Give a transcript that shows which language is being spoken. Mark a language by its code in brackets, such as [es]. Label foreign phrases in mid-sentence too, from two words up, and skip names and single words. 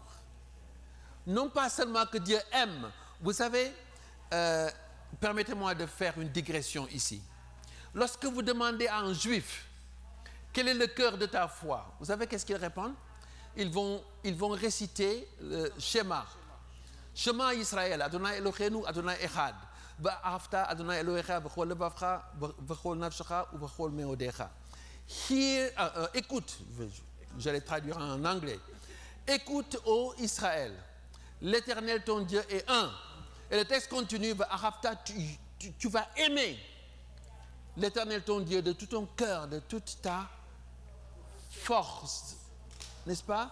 [fr] Non pas seulement que Dieu aime. Vous savez, permettez-moi de faire une digression ici. Lorsque vous demandez à un juif, quel est le cœur de ta foi? Vous savez qu'est-ce qu'ils répondent? Ils vont réciter le schéma. [he] שמע ישראל, אדוני אלוהינו, אדוני אחד. ואהבת אדוני אלוהיך בכל לבבך ובכל נפשך ou ובכל מאודך. [fr] Écoute, j'allais traduire en anglais. Écoute, ô Israël, l'Éternel ton Dieu est un. Et le texte continue, tu vas aimer l'Éternel ton Dieu de tout ton cœur, de toute ta force, n'est-ce pas?